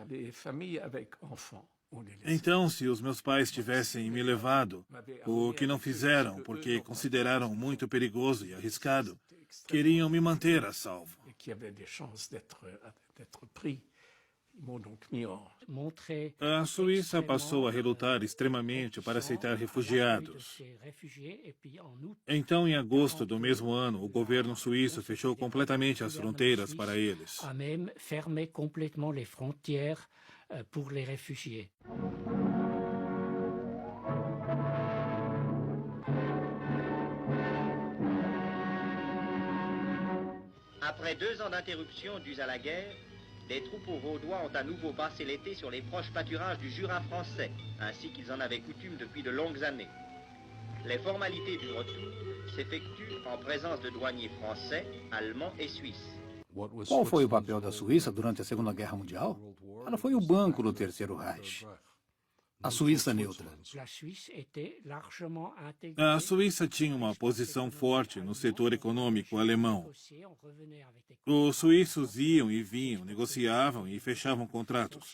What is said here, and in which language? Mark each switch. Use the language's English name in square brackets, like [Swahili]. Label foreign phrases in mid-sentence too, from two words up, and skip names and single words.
[Portuguese] Então, se os meus pais tivessem me levado, o que não fizeram porque consideraram muito perigoso e arriscado, queriam me manter a salvo. A Suíça passou a relutar extremamente para aceitar refugiados. Então, em agosto do mesmo ano, o governo suíço fechou completamente as fronteiras para eles. [French] Après 2 ans d'interruption dus à la guerre, les troupeaux vaudois ont à nouveau passé l'été sur les proches pâturages du Jura français, ainsi qu'ils en avaient coutume depuis de longues années. Les formalités du retour s'effectuent en présence de douaniers français, allemands et suisses. [Portuguese] Qual foi o papel da Suíça durante a Segunda Guerra Mundial? Ela foi o banco do Terceiro Reich. A Suíça neutra. A Suíça tinha uma posição forte no setor econômico alemão. Os suíços iam e vinham, negociavam e fechavam contratos.